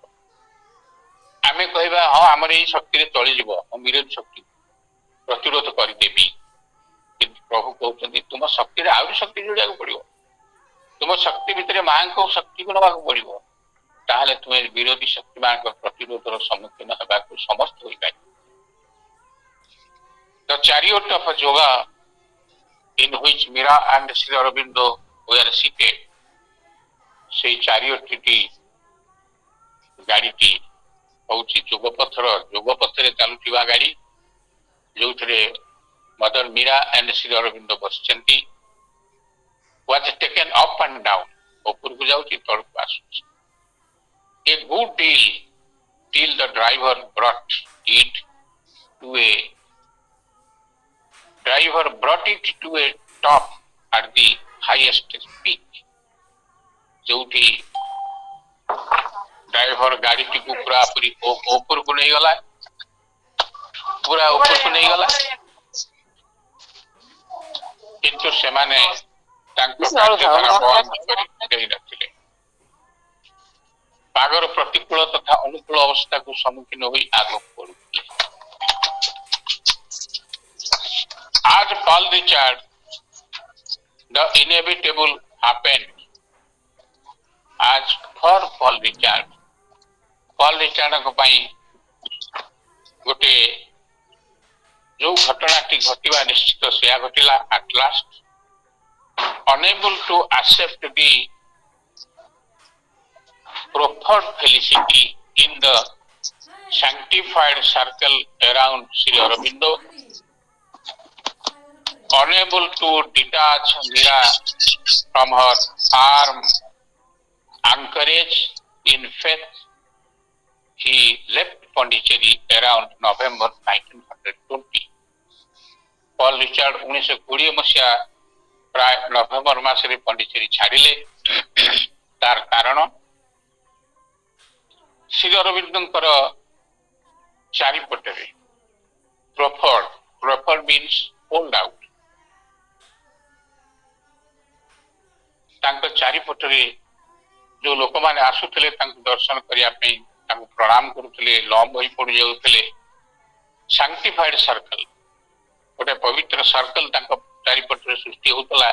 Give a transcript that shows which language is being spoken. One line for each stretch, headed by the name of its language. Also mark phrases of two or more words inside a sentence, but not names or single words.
Odia: ଆମେ କହିବା ହଁ ଆମର ଏଇ ଶକ୍ତିରେ ଚଳିଯିବ, ବିରୋଧୀ ଶକ୍ତି ପ୍ରତିରୋଧ କରିଦେବି, କିନ୍ତୁ ପ୍ରଭୁ କହୁଛନ୍ତି ତୁମ ଶକ୍ତିରେ ଆହୁରି ଶକ୍ତି ଯୋଡ଼ିବାକୁ ପଡିବ। ତୁମ ଶକ୍ତି ଭିତରେ ମାଙ୍କ ଶକ୍ତିକୁ ନେବାକୁ ପଡିବ, ତାହେଲେ ତୁମେ ବିରୋଧୀ ଶକ୍ତି ମାନଙ୍କ ପ୍ରତିରୋଧର ସମ୍ମୁଖୀନ ହେବାକୁ ସମସ୍ତ ହୋଇପାରିବ।
English: The chariot of yoga in which Mira and Sri Aurobindo were seated,
Odia: ସେଇ ଚାରିଓଟି ଗାଡିଟି ହଉଛି ଯୋଗ ପଥରେ ଚାଲୁଥିବା ଗାଡି, ଯୋଉଥିରେ ମଦର ମୀରା ଆଣ୍ଡ ଶ୍ରୀ ଅରବିନ୍ଦ ବସିଛନ୍ତି।
English: was taken up and down,
Odia: ଉପରକୁ ଯାଉଛି ତଳକୁ ଆସୁଛି।
English: A good deal till the driver brought it to a top at the highest peak,
Odia: ଯୋଉଠି ଡ୍ରାଇଭର ଗାଡିଟିକୁ ପୁରାପୁରି ଉପରକୁ ନେଇଗଲା, କିନ୍ତୁ ସେମାନେ ତାଙ୍କ କାର୍ଯ୍ୟଧାରା ବନ୍ଦ କରି ଦେଇନଥିଲେ। ପାଗର ପ୍ରତିକୂଳ ତଥା ଅନୁକୂଳ ଅବସ୍ଥାକୁ ସମ୍ମୁଖୀନ ହୋଇ ଆଗକୁ ବଢୁଥିଲେ।
English: As Paul Richard, the inevitable happened. As for
Odia: Paul Richardଙ୍କ ପାଇଁ ଗୋଟେ ଯୋଉ ଘଟଣାଟି ଘଟିବା ନିଶ୍ଚିତ ସେୟା ଘଟିଲା।
English: At last, unable to accept the proffered felicity in the sanctified circle around Sri Aurobindo, unable to detach Mira from her firm anchorage in faith, he left Pondicherry around November 1920.
Odia: Paul Richard 1920 ମସିହା ପ୍ରାୟ ନଭେମ୍ବର ମାସରେ ପଣ୍ଡିଚେରୀ ଛାଡ଼ିଲେ। ତାର କାରଣ ଶ୍ରୀ ଅରବିନ୍ଦଙ୍କର ଚାରିପଟରେ ପ୍ରଫର୍ଡ
English: means hold out,
Odia: ତାଙ୍କ ଚାରିପଟରେ ଯୋଉ ଲୋକମାନେ ଆସୁଥିଲେ ତାଙ୍କୁ ଦର୍ଶନ କରିବା ପାଇଁ, ତାଙ୍କୁ ପ୍ରଣାମ କରୁଥିଲେ, ଲମ୍ବ ହୋଇ ପଡି ଯାଉଥିଲେ।
English: sanctified circle,
Odia: ଗୋଟେ ପବିତ୍ର ସର୍କଲ ତାଙ୍କ ଚାରିପଟରେ ସୃଷ୍ଟି ହଉଥିଲା।